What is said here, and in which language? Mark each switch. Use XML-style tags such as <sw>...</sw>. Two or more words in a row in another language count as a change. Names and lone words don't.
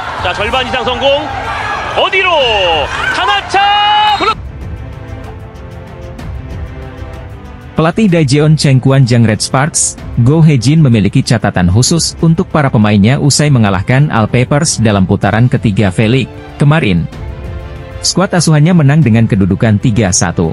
<ko>자, 절반 이상 성공. 어디로? 타나차 블록.</ko> <id>Pelatih Daejeon Chengguanjang Red Sparks, Go Hae-jin memiliki catatan khusus untuk para pemainnya usai mengalahkan All Papers dalam putaran ketiga V-League kemarin. Skuad asuhannya menang dengan kedudukan 3-1.</id>